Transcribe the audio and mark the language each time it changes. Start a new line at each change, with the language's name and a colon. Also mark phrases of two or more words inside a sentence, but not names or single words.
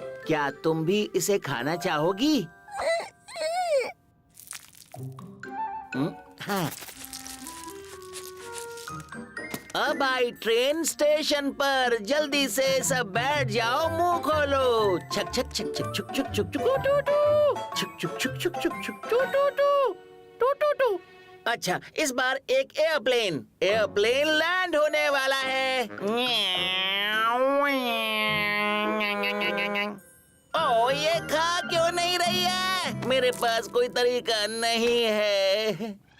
Hindi: क्या तुम भी इसे खाना चाहोगी? हाँ। अब आई ट्रेन स्टेशन पर। जल्दी से सब बैठ जाओ, मुंह खोलो। छक छक छक छक छुक छुक छुक छुक टू टू छुक छुक छुक छुक छुक छुक टू टू टू टू टू टू। अच्छा, इस बार एक एयरप्लेन लैंड होने वाला है। ओ, ये खा क्यों नहीं रही है? मेरे पास कोई तरीका नहीं है।